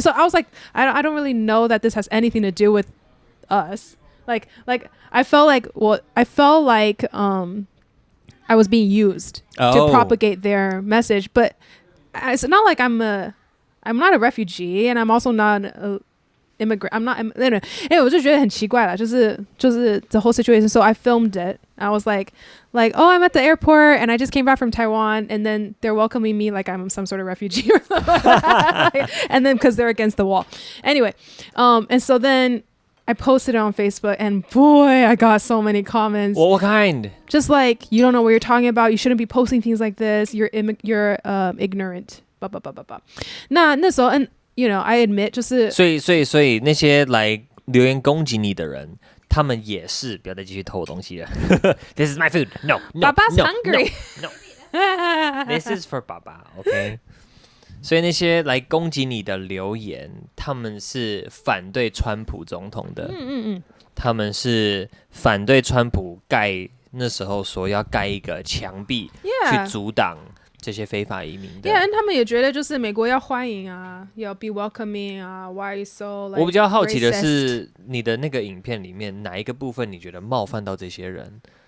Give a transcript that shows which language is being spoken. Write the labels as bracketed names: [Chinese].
[English] So I was like, I don't really know that this has anything to do with us. Like I felt like I was being used to propagate their message, but it's not like I'm not a refugee, and I'm also not an immigrant. I'm not. [Chinese] Anyway, 我就觉得很奇怪啦，就是 [English] the whole situation. So I filmed it. I was like, oh, I'm at the airport, and I just came back from Taiwan, and then they're welcoming me like I'm some sort of refugee or something. And then because they're against the wall. Anyway, and so then I posted it on Facebook, and boy, I got so many comments. What kind? Just like, you don't know what you're talking about. You shouldn't be posting things like this. You're ignorant. [Chinese] 那时候 [English] and you know, I admit 就是 [Chinese] 所以那些来留言攻击你的人，他们也是不要再继续偷我东西了。 [English] This is my food. No. Baba's hungry. No. This is for Baba. Okay. [Chinese] 所以那些来攻击你的留言，他们是反对川普总统的。他们是反对川普那时候说要盖一个墙壁去阻挡这些非法移民的。 [English] Yeah, and [Chinese] 他们也觉得就是美国要欢迎啊，要 [English] be welcoming [Chinese] 啊 ， [English] Why are you so like [Chinese] 我比较好奇的是 [English] racist? [Chinese] 你的那个影片里面哪一个部分你觉得冒犯到这些人？